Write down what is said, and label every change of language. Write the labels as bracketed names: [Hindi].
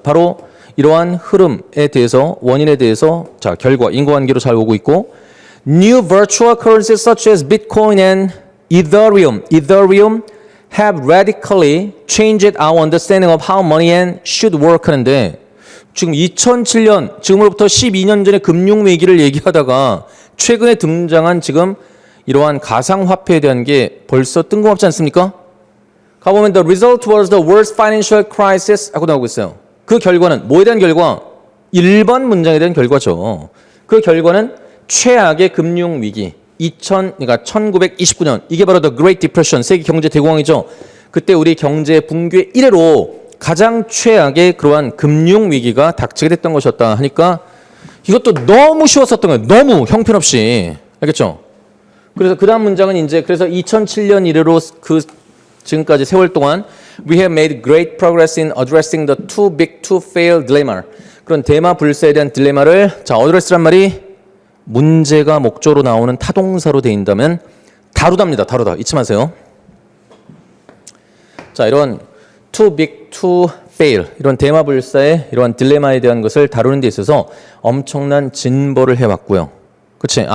[Korean] 바로 이러한 흐름에 대해서 원인에 대해서 자 결과 인과관계로 잘 오고 있고 [English] New virtual currencies such as Bitcoin and Ethereum have radically changed our understanding of how money and should work [Korean] 하는데 지금 2007년 지금으로부터 12년 전에 금융위기를 얘기하다가 최근에 등장한 지금 이러한 가상화폐에 대한 게 벌써 뜬금없지 않습니까? 가보면 [English] the result was the worst financial crisis [Korean] 하고 나오고 있어요. 그 결과는 뭐에 대한 결과? 1번 문장에 대한 결과죠. 그 결과는 최악의 금융위기. 그러니까 1929년 이게 바로 the Great Depression 세계 경제 대공황이죠. 그때 우리 경제 붕괴 이래로 가장 최악의 그러한 금융위기가 닥치게 됐던 것이었다 하니까 이것도 너무 쉬웠었던 거예요. 너무 형편없이. 알겠죠? 그래서 그 다음 문장은 이제 그래서 2007년 이래로 그 지금까지 세월 동안 [English] We have made great progress in addressing the too big to fail dilemma. [Korean] 그런 대마 불사에 대한 딜레마를 자 address란 말이 문제가 목적으로 나오는 타동사로 돼 있다면 다루답니다. 다루다. 잊지 마세요. 자 이런 too big to fail 이런 대마 불사의 이러한 딜레마에 대한 것을 다루는 데 있어서 엄청난 진보를 해왔고요. 그렇지?